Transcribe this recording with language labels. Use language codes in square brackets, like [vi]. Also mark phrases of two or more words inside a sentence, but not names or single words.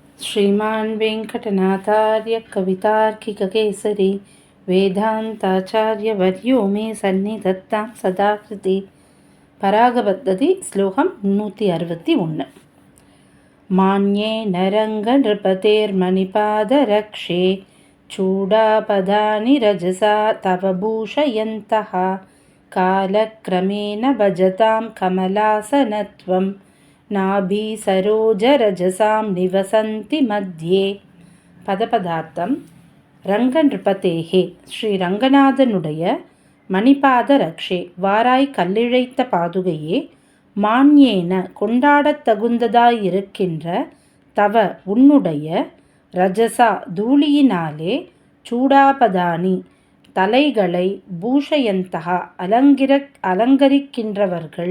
[sa] श्रीमान् वेङ्कटनाथार्य कवितार्किककेसरी वेदान्ताचार्यवर्यो मे सन्निधत्तां सदा कृति. [ta] பராகபத்ததி ஸ்லோகம் 361. [sa] मान्येन रङ्गनृपतेर्मणिपादरक्षे चूडापदानि रजसा तव भूषयन्तः कालक्रमेण भजतां कमलासनत्वं नाभि सरोजरजसां निवसन्ति मध्ये. [ta] பதபதார்த்தம். ரங்கநृपतेः ஸ்ரீ ரங்கநாதனுடைய [sa] मणिपाद रक्षे [ta] வாராய் கல்லிழைத்த பாதுகையே, மான்யேன கொண்டாடத் தகுந்ததாயிருக்கின்ற தவ உன்னுடைய ரஜசா தூளியினாலே சூடாபதானி தலைகளை பூஷயந்தகா அலங்கரிக்கின்றவர்கள்